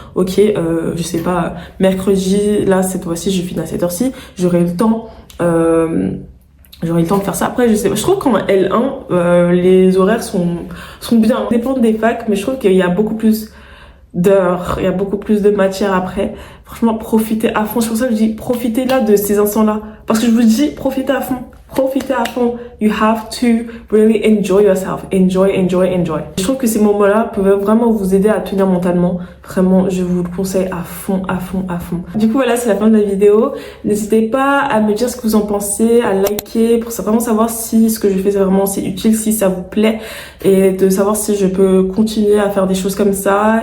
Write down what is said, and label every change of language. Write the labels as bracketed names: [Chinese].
[French] Ok, je sais pas, mercredi, là cette fois-ci je finis à cette heure-ci, j'aurai le temps de faire ça. Après, je sais pas. Je trouve qu'en L1, les horaires sont bien. Ça dépend des facs, mais je trouve qu'il y a beaucoup plus d'heures, il y a beaucoup plus de matière après. Franchement, profitez à fond. C'est pour ça que je dis, profitez là de ces instants-là. Parce que je vous dis, profitez à fond. Profitez à fond. [English] You have to really enjoy yourself. Enjoy. [French] Je trouve que ces moments-là peuvent vraiment vous aider à tenir mentalement. Vraiment, je vous le conseille à fond. Du coup, voilà, c'est la fin de la vidéo. N'hésitez pas à me dire ce que vous en pensez, à liker pour vraiment savoir si ce que je fais c'est utile, si ça vous plaît, et de savoir si je peux continuer à faire des choses comme ça.